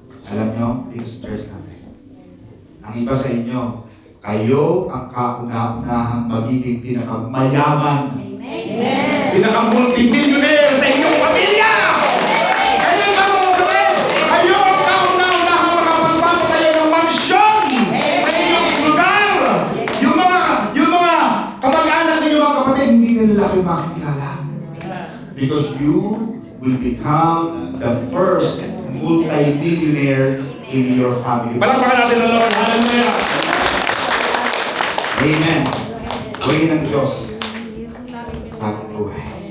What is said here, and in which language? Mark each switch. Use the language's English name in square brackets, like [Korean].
[Filipino] Alam nyo, [English] this church [Filipino] natin. Ang iba sa inyo, kayo ang kauna-unahang magiging pinakamayaman. Pinaka-multimillionaire sa inyong pamilya! Kayo ang mga kayo ang kauna-unahang makapagpapatayo ng mansyon sa inyong lugar! Yung mga kamag-anak ninyo mga kapatid, hindi nila kayo makikilala. [English] Because you will become the first multi-millionaire in your family. [Filipino] Palakpakan natin ang Lord. Hallelujah! Amen. Gawin ng Diyos sa ating buhay.